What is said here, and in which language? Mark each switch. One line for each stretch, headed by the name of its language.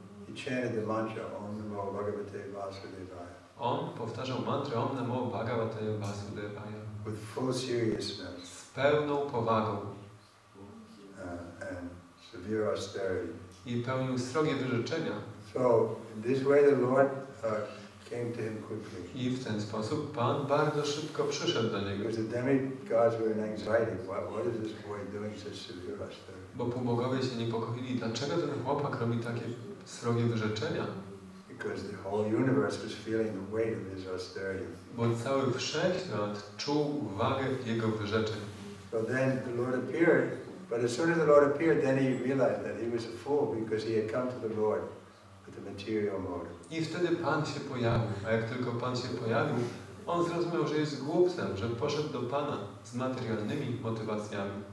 English: He chanted the mantra Om Namo Bhagavate Vasudevaya.
Polish: On powtarzał mantrę Om Namo Bhagavate Vasudevaya.
English: With full seriousness.
Polish: Z pełną powagą.
English: And severe austerity.
Polish: I pełnił srogie wyrzeczenia.
English: So, in this way the Lord came to him quickly.
Polish: I w ten sposób Pan bardzo szybko przyszedł do niego.
English: Because the demigods were in anxiety. What is this boy doing such severe austerity?
Polish: Bo półbogowie się niepokoili, dlaczego ten chłopak robi takie srogie wyrzeczenia?
English: Because the whole universe was feeling the weight of his austerity.
Polish: Bo cały wszechświat czuł wagę jego wyrzeczeń.
English: So then the Lord appeared, but as soon as the Lord appeared, then he realized that he was a fool because he had come to the Lord with the material motive.
Polish: I wtedy Pan się pojawił, a jak tylko Pan się pojawił, On zrozumiał, że jest głupcem, że poszedł do Pana z materialnymi motywacjami.